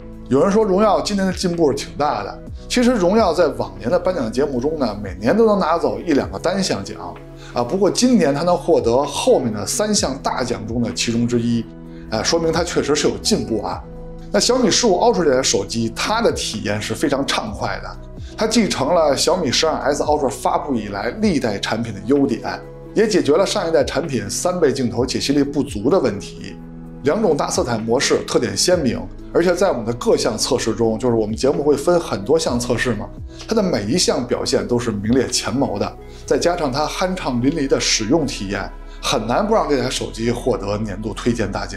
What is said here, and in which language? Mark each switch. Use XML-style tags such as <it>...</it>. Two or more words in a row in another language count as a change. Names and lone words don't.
<zh>有人說榮耀今年的進步是挺大的，其實榮耀在往年的頒獎節目中呢，每年都能拿走1、2個單項獎啊，不過今年它能獲得後面的3項大獎中的其中之一，說明它確實是有進步啊。那小米15 Ultra 這台手機，它的體驗是非常暢快的，它繼承了小米 12S Ultra 發布以來歷代產品的優點，也解決了上一代產品3倍鏡頭解析力不足的問題。2種大色彩模式特點鮮明，而且在我们的各項測試中，就是我們節目會分很多項測試嘛，它的每一項表現都是名列前茅的，再加上它酣暢淋漓的使用體驗，很難不讓这台手機獲得年度推薦大獎。</zh>